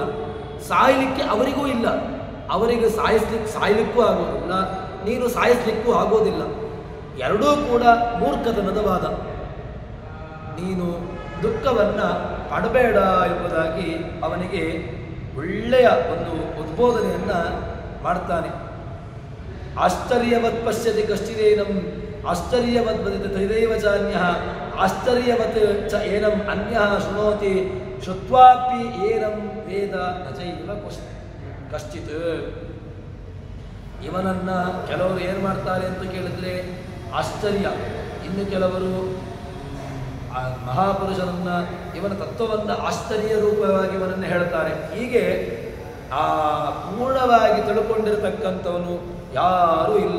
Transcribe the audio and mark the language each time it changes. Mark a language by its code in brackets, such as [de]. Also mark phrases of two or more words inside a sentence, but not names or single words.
[kn] ಸಾಯ್ಲಿಕ್ಕೆ ಅವರಿಗೂ ಇಲ್ಲ, ಅವರಿಗೆ ಸಾಯ್ಲಿಕ್ಕೂ ಆಗೋದಿಲ್ಲ, ನೀನು ಸಾಯಿಸ್ಲಿಕ್ಕೂ ಆಗೋದಿಲ್ಲ. ಎರಡೂ ಕೂಡ ಮೂರ್ಖತನದ ವಾದ. ನೀನು ದುಃಖವನ್ನು ಪಡಬೇಡ ಎಂಬುದಾಗಿ ಅವನಿಗೆ ಒಳ್ಳೆಯ ಒಂದು ಉದ್ಬೋಧನೆಯನ್ನು ಮಾಡ್ತಾನೆ. [sa] ಆಶ್ಚರ್ಯವತ್ ಪಶ್ಯತಿ ಕಶ್ಚಿದೇನಂ ಆಶ್ಚರ್ಯವತ್ ವದತಿ ತೈದೈವ ಚಾನ್ಯಃ ಆಶ್ಚರ್ಯವತ್ ಚ ಏನಂ ಅನ್ಯಃ ಶೃಣೋತಿ ಶ್ರುತ್ವಾಪಿ ಏನಂ ವೇದ ನ ಚೈವ ಕಶ್ಚಿತ್. [kn] ಇವನನ್ನ ಕೆಲವರು ಏನು ಮಾಡ್ತಾರೆ ಅಂತ ಕೇಳಿದ್ರೆ ಆಶ್ಚರ್ಯ, ಇನ್ನು ಕೆಲವರು ಮಹಾಪುರುಷರನ್ನ ಇವನ ತತ್ವವನ್ನು ಆಶ್ಚರ್ಯ ರೂಪವಾಗಿ ಇವನನ್ನು ಹೇಳ್ತಾರೆ. ಹೀಗೆ ಆ ಪೂರ್ಣವಾಗಿ ತಿಳ್ಕೊಂಡಿರತಕ್ಕಂಥವನು ಯಾರೂ ಇಲ್ಲ.